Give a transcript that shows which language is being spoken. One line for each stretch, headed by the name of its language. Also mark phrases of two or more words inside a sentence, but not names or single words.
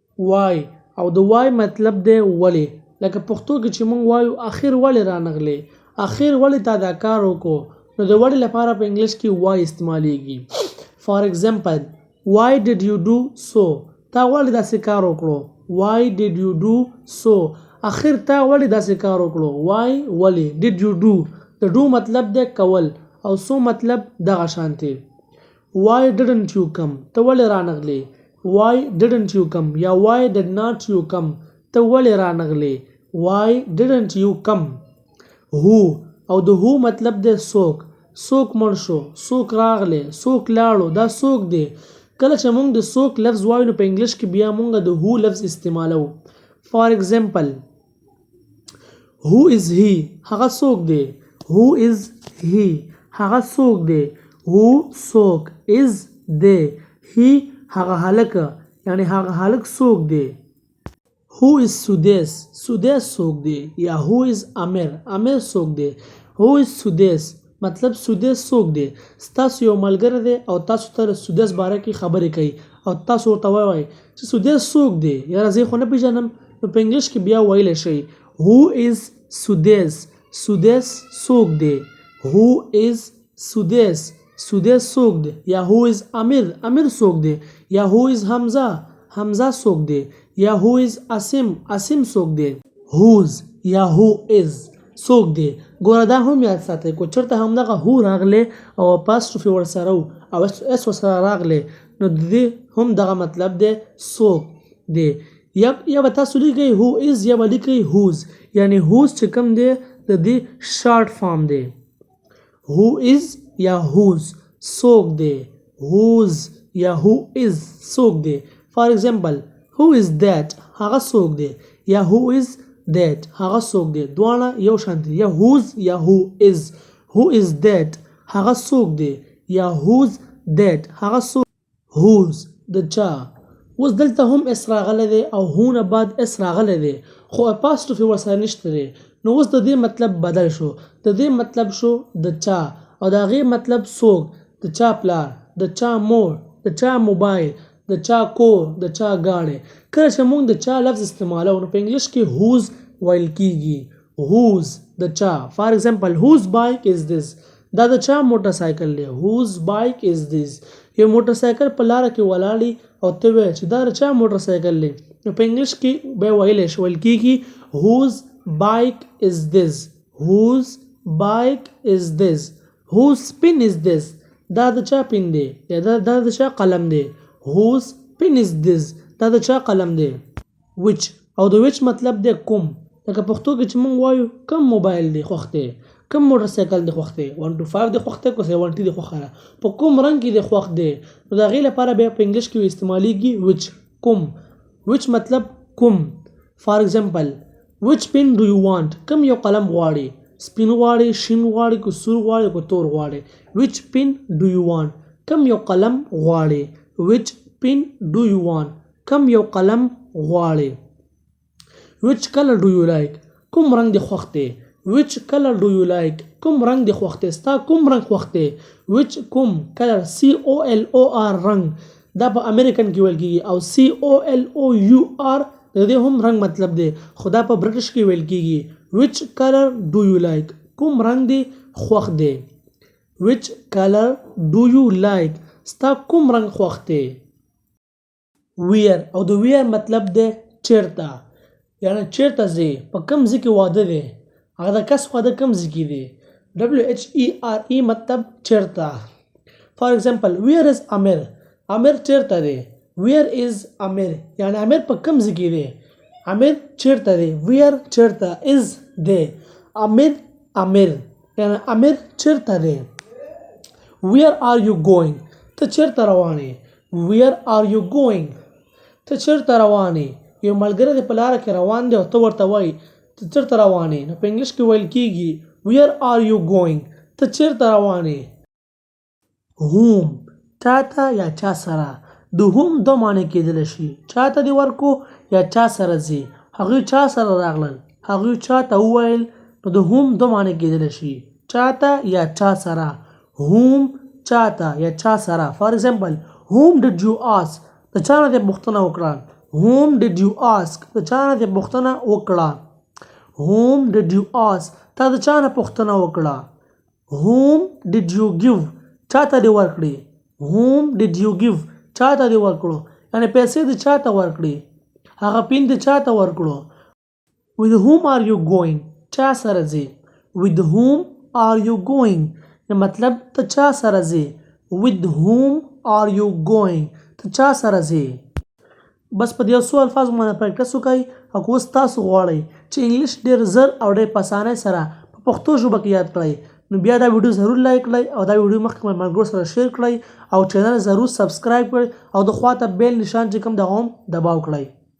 Pashto: why او د why مطلب دی ولې لکه پښتو کې چې مونږ وایو اخر ولې رانغلې اخر ولې تا دا کار وکړو نو د ولې لپاره په انګلیش کې why استعمالیږي فار ایگزامپل
English: why did you do so
Pashto: تا ولې داسې کار وکړو
English: why did you do so
Pashto: اخر تا ولې داسې کار وکړو why ولې
English: did you do
Pashto: د do مطلب دی کول او so مطلب دغه شانتي
English: why didn't you come
Pashto: ته ولې رانغلې
English: why didn't you come
Pashto: یا
English: why did not you come
Pashto: ته ولې رانغلې
English: why didn't you come
Pashto: who او د who مطلب دی څوک څوک مړ شو څوک راغلی څوک لاړو دا څوک دی کله چې موږ د څوک لفظ وایو نو په انګلیش کې بیا موږ د who لفظ استعمالو
English: for example who is he
Pashto: هغه څوک دی
English: who is he
Pashto: هغه څوک دی who څوک is دی he هغه هلک یعنی هغه هلک څوک دی
English: who is سدیس
Pashto: سدیس څوک دی یا
English: who is امیر
Pashto: امیر څوک دی
English: who is سدیس
Pashto: مطلب سدیس څوک دی ستاسو یو ملګری دی او تاسو ته سدیس باره کې خبرې کوي او تاسو ورته وایي چې سدیس څوک دی یاره زه خو نه پیژنم نو په انګلیش کې بیا ویلی شئ
English: who is سدیس
Pashto: سدیس څوک دی
English: who is سدیس
Pashto: سدیس څوک دی یا
English: who is امیر
Pashto: امیر څوک دی یا
English: who is حمزه
Pashto: حمزه څوک دی یا
English: who is اسیم
Pashto: اسیم څوک دی whose یا who is څوک دی ګوره دا هم یاد ساتئ کو چېرته همدغه who راغلی او اپاسټروفي ورسره او اس ورسره راغلی نو د دې هم دغه مطلب دی څوک دی یا به تاسو لیکئ
English: who is
Pashto: یا به لیکئ whose یعنی whose چې کوم دی د دې
English: short form
Pashto: دی
English: who is
Pashto: یا whose څوک دی whose یا
English: who is
Pashto: څوک دی
English: for example who is that
Pashto: هغه څوک دی یا
English: who is that
Pashto: هغه څوک دی دواړه یو شان دي یا whose یا who
English: is that
Pashto: هغه څوک دی یا
English: whose that
Pashto: هغه څوک whose د چا اوس دلته هم اس راغلی دی او هو نه بعد اس راغلی دی خو اپاسټروفي ورسره نشته دی نو اوس د دې مطلب بدل شو د دې مطلب شو د چا او د هغې مطلب څوک د چا پلار د چا مور د چا موبایل د چا کور د چا گاډی کله چې موږ د چا لفظ استعمالو نو په انګلیش کې whose ویل کیږي whose د چا
English: for example whose bike is this
Pashto: دا د چا موټر سایکل دی
English: whose bike is this
Pashto: یو موټر سایکل په لاره کې ولاړی او ته وایې چې دا د چا موټر سایکل دی نو په انګلیش کې بیا ویل کیږي
English: whose bike is this whose bike is this whose pen is this
Pashto: دا د چا پن دی یا دا د چا قلم دی
English: whose pen is this
Pashto: دا د چا قلم دی which او د which مطلب دی کوم لکه پښتو کې چې موږ وایو کوم موبایل دی خوښ دی کوم موټر سایکل دی خوښ دی 125 دی خوښ دی که 70 دی خوښ ده په کوم رنګ کې دی خوښ دی نو د هغې لپاره بیا په انګلیش کې استعمالیږي which کوم which مطلب کوم
English: for example which pen do you want
Pashto: کوم یو قلم غواړي سپین غواړي شین غواړي که سور غواړي که تور غواړي
English: which pen do you want
Pashto: کوم یو قلم غواړي
English: which pen do you want
Pashto: کوم یو قلم غواړي
English: which color do you like
Pashto: کوم رنګ دی خوښ دی
English: which color do you like
Pashto: کوم رنګ دی خوښ دی ستا کوم رنګ خوښ دی which کوم
English: color COLOR
Pashto: رنګ دا په امریکن کې ویل کیږي او COLOUR د دې هم رنګ مطلب دی خو دا په برټش کې ویل کیږي
English: which color do you like
Pashto: کوم رنګ دی خوښ دی
English: which color do you like
Pashto: ستا کوم رنګ خوښ دی where او د where مطلب دی چیرته یعنی چیرته ځې په کوم ځای کې واده دی هغه د کس واده کوم ځای کې دی WHERE مطلب چیرته
English: for example where is امیر
Pashto: امیر چیرته دی
English: where is امیر
Pashto: یعنی امیر په کوم ځای کې دی امیر چیرته دی where چیرته is دی امیر یعنی امیر چیرته دی
English: where are you going
Pashto: ته چیرته روانې
English: where are you going
Pashto: ته چیرته روانې یو ملګری دی په لاره کې روان دی او ته ورته وایي ته چیرته روانې نو په انګلیش کې ویل کیږي
English: where are you going
Pashto: ته چیرته روانې whom چا ته یا چا سره د whom دو معنی کېدلی شي چا ته دې ورکو یا چا سره ځي هغوی چا سره راغلل هغوی چا ته وویل نو د whom دو معنی کېدلی شي چا ته یا چا سره whom چا ته یا چا سره فار ایگزامپل
English: whom did you ask
Pashto: د چا نه دې پوښتنه وکړه
English: whom did you ask
Pashto: د چا نه دې پوښتنه وکړه
English: whom did you ask
Pashto: تا د چا نه پوښتنه وکړه
English: whom did you give
Pashto: چا ته دې ورکړي
English: whom did you give
Pashto: چا ته دې ورکړو یعنی پیسې دې چا ته ورکړي هغه پین دې چا ته ورکړو
English: with whom are you
Pashto: going چا سره ځې
English: with whom are you going
Pashto: مطلب ته چا سره ځې
English: with whom are you going
Pashto: ته چا سره ځې بس په دې څو الفاظ باندې پریکټس وکړئ او اوس تاسو غواړئ چې انګلیش ډیر زر او ډیر په اسانۍ سره په پښتو ژبه کې یاد کړئ نو بیا دا ویډیو ضرور لایک کړئ او دا ویډیو مخکې ملګرو سره شیر کړئ او چینل ضرور سبسکرایب کړئ او د خواته بیل نشان چې کوم دغه هم دباو کړئ